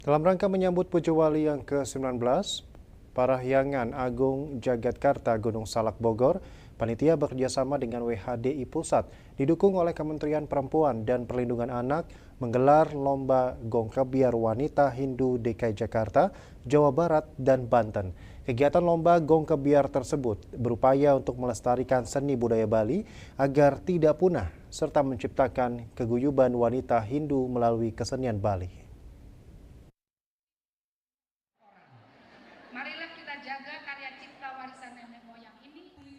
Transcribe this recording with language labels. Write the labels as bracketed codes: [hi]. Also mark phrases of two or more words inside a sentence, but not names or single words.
[id] Dalam rangka menyambut Puja Wali yang ke-19, Parahyangan Agung Jagatkarta Gunung Salak Bogor, panitia bekerjasama dengan WHDI Pusat, didukung oleh Kementerian Perempuan dan Perlindungan Anak, menggelar lomba gong kebiar wanita Hindu DKI Jakarta, Jawa Barat, dan Banten. Kegiatan lomba gong kebiar tersebut berupaya untuk melestarikan seni budaya Bali agar tidak punah, serta menciptakan keguyuban wanita Hindu melalui kesenian Bali. Marilah kita jaga karya cipta warisan nenek moyang ini.